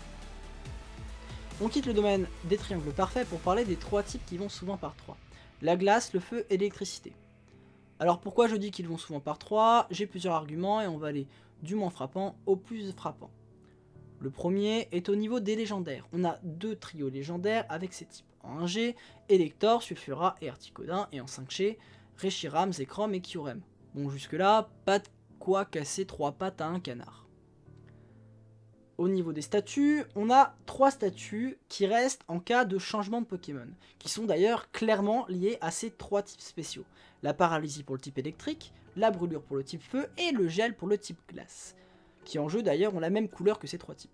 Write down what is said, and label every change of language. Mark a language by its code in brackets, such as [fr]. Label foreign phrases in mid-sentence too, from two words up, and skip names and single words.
[fr] On quitte le domaine des triangles parfaits pour parler des trois types qui vont souvent par 3. La glace, le feu et l'électricité. Alors pourquoi je dis qu'ils vont souvent par 3? J'ai plusieurs arguments et on va aller du moins frappant au plus frappant. Le premier est au niveau des légendaires. On a deux trios légendaires avec ces types. En 1G, Elector, Sulfura et Articodin, et en 5G, Reshiram, Zekrom et Kyurem. Bon, jusque là, pas de quoi casser 3 pattes à un canard. Au niveau des statuts, on a 3 statuts qui restent en cas de changement de Pokémon, qui sont d'ailleurs clairement liés à ces 3 types spéciaux. La paralysie pour le type électrique, la brûlure pour le type feu et le gel pour le type glace, qui en jeu d'ailleurs ont la même couleur que ces 3 types.